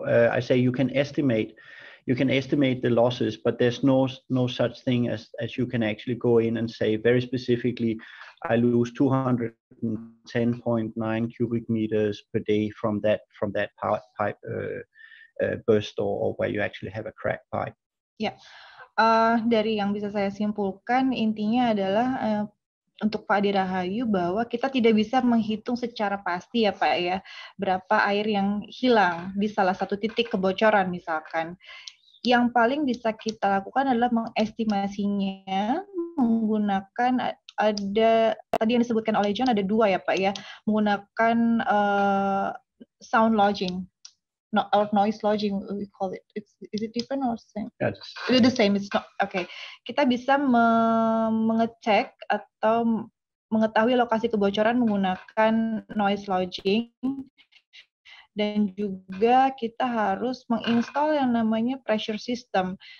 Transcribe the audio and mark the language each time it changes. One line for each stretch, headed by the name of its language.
English: I say you can estimate the losses, but there's no such thing as you can actually go in and say very specifically, I lose 210.9 cubic meters per day from that pipe burst, or where you actually have a cracked pipe.
Indonesian: Ya, dari yang bisa saya simpulkan, intinya adalah untuk Pak Ade Rahayu bahwa kita tidak bisa menghitung secara pasti ya Pak ya, berapa air yang hilang di salah satu titik kebocoran misalkan. Yang paling bisa kita lakukan adalah mengestimasinya menggunakan tadi yang disebutkan oleh John, ada dua ya Pak ya, menggunakan sound logging.
English: Or noise logging, we call it. Is it different or same? Yes. It's the same. It's not. Okay.
Indonesian: Kita bisa mengecek atau mengetahui lokasi kebocoran menggunakan noise logging, dan juga kita harus menginstal yang namanya pressure system.